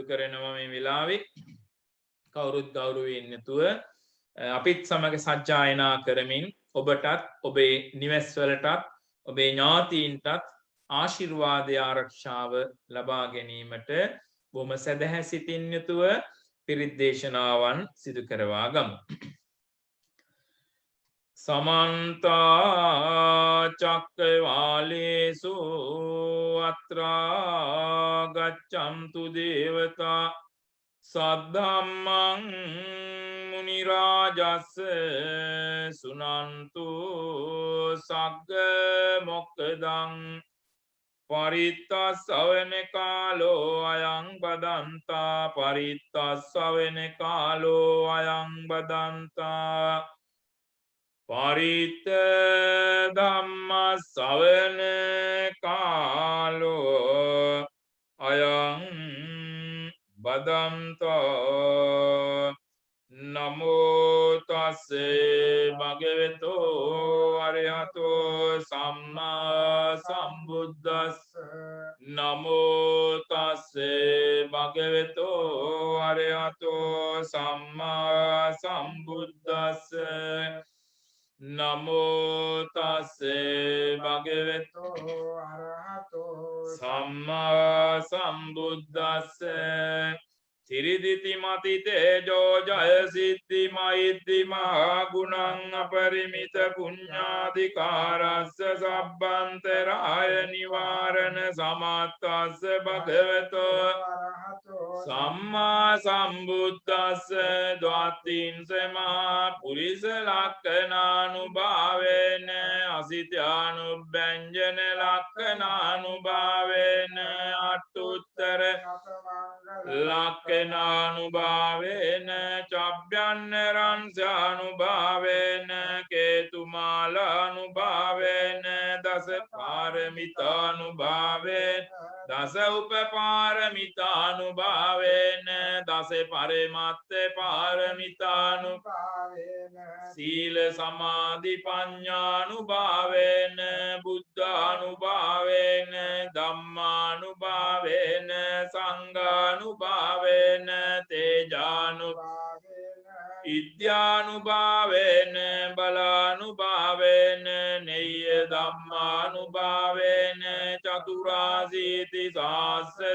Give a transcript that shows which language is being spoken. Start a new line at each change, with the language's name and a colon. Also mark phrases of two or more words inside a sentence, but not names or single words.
Sinhala: කරනවා මේ වෙලාවේ කවුරුත් ගෞරවයෙන් යුතුව අපිත් සමග සජ්ජායනා කරමින් ඔබටත් ඔබේ නිවෙස්වලටත් ඔබේ ඥාතීන්ටත් ආශිර්වාදය ආරක්ෂාව ලබා ගැනීමට බොහොම සදහැ සිතින් යුතුව පිරිත් දේශනාවන් සිදු කරවා ගමු.
Pali: समन्त चक्रवालेषु अत्रा गच्छन्तु देवता सद्धम्मं मुनिराजस् सुनन्तु सग्ग मोक्खदं परित्तस्सवन कालो अयं बदन्ता परित्तस्सवन कालो अयं बदन्ता පරිත්ත ධම්ම ශ්‍රවණ කාලෝ අයං බදන්තෝ නමෝ තස්සේ භගවතු අරහතෝ සම්මා සම්බුද්දස්ස නමෝ තස්සේ භගවතු අරහතෝ සම්මා සම්බුද්දස්ස නමෝ තස්සේ භගවතු අරහතෝ සම්මා සම්බුද්දස්ස තිරිදිති මති තේජෝ ජය සිද්ධි මෛත්‍රි මහා ගුණං අපරිමිත පුඤ්ඤාධිකාරස්ස සබ්බන්තරාය නිවාරණ සමත්තස්ස භගවතෝ අරහතෝ සම්මා සම්බුද්දස්ස ද්වාතින්ස මහා පුරිස ලක්ඛනානුභාවේන අසිතානුබ්බෙන්ජන ලක්ඛනානුභාවේන අට්ඨුත්තර ලක්ඛනානුභාවේන චබ්බ්‍යන්නරංසානුභාවේන කේතුමාලානුභාවේන දස පාරමිතානුභාවේන දස උපපාරමිතානුභාවේන දස පරමත්ත පාරමිතානුභාවේන සීල සමාධි පඤ්ඤානුභාවේන බුද්ධානුභාවේන ධම්මානුභාවේන සංඝානුභාවේන තේජානුභාවේන ඉද්‍යානුභාවේන බලානුභාවේන නෙය්‍ය ධම්මානුභාවේන චතුරාසීති සාස්ස